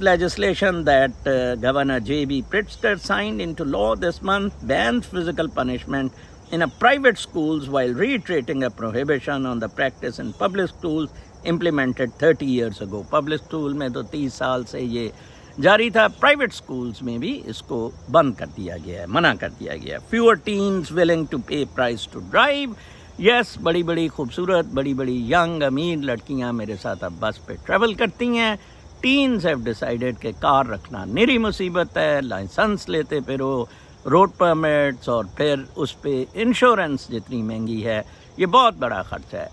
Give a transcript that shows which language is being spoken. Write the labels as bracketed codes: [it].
[en] Legislation that Governor J.B. Pritzker signed into law this month bans physical punishment in a private schools while reiterating a prohibition on the practice in public schools implemented 30 years ago. [ur] Public school میں تو 30 سال سے یہ جاری تھا, private schools میں بھی اس کو بند کر دیا گیا ہے, منع کر دیا گیا ہے. [en] Fewer teens willing to pay price to drive. [ur] یس, بڑی خوبصورت بڑی ینگ امیر لڑکیاں میرے ساتھ اب بس پہ ٹریول کرتی ہیں. [en] teens have decided [ur] کہ کار رکھنا نری مصیبت ہے, لائسنس لیتے پھرو, روڈ پرمٹس, اور پھر اس پہ انشورنس جتنی مہنگی ہے, یہ بہت بڑا خرچہ ہے.